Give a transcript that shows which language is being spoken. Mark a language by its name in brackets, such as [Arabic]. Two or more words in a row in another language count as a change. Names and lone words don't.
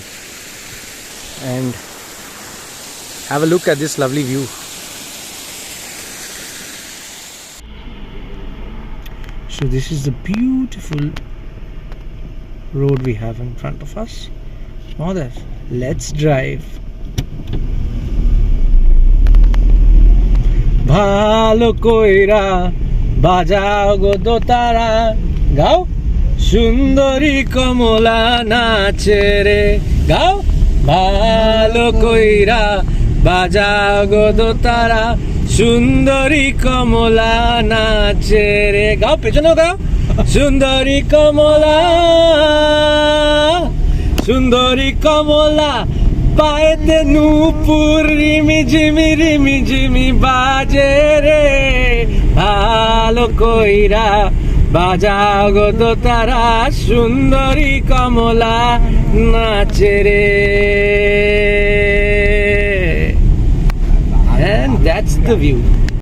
[English] And have a look at this lovely view. So this is the beautiful road we have in front of us. Now that, let's drive. [Bangla] ভালো কইরা বাজাও গো দোতারা গাও সুন্দরী কমলা নাচে রে গাও ভালো কইরা বাজাও গো দোতারা সুন্দরী কমলা নাচে রে গাও পেছনো গাও সুন্দরী kamola পায়েতে নূপুর রিমি ঝিমি বাজে রে ভালো কইরা বাজাও গো দোতারা সুন্দরী কমলা নাচে রে [English] and that's the view.